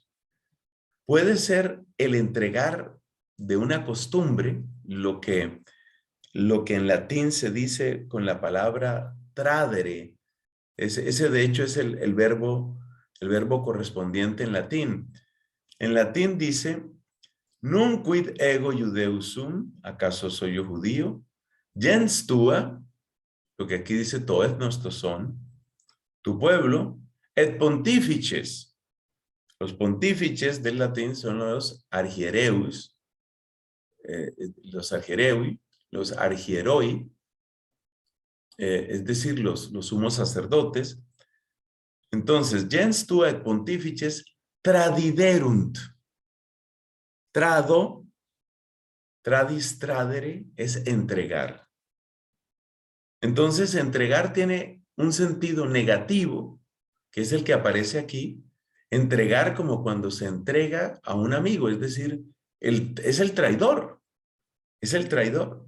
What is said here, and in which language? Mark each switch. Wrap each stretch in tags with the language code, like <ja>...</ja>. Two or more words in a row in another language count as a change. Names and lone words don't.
<es>Puede ser el entregar de una costumbre, lo que en latín se dice con la palabra tradere. Ese de hecho es el verbo correspondiente en latín. En latín dice,</es> <la>Nunc quid ego judeus sum,</la> <es>¿acaso soy yo judío?</es> <la>Gens tua,</la> <es>lo que aquí dice</es> <el>τὸ ἔθνος τὸ σὸν,</el> <es>tu pueblo,</es> <la>et pontifices.</la> <es>Los pontífices del latín son los argiereus, los argiereui, los argieroi, es decir, los sumos sacerdotes. Entonces,</es> <la>gens tua et pontifices tradiderunt. Trado, tradis tradere,</la> <es>es entregar. Entonces, entregar tiene un sentido negativo, que es el que aparece aquí. Entregar como cuando se entrega a un amigo, es decir, es el traidor, es el traidor.</es>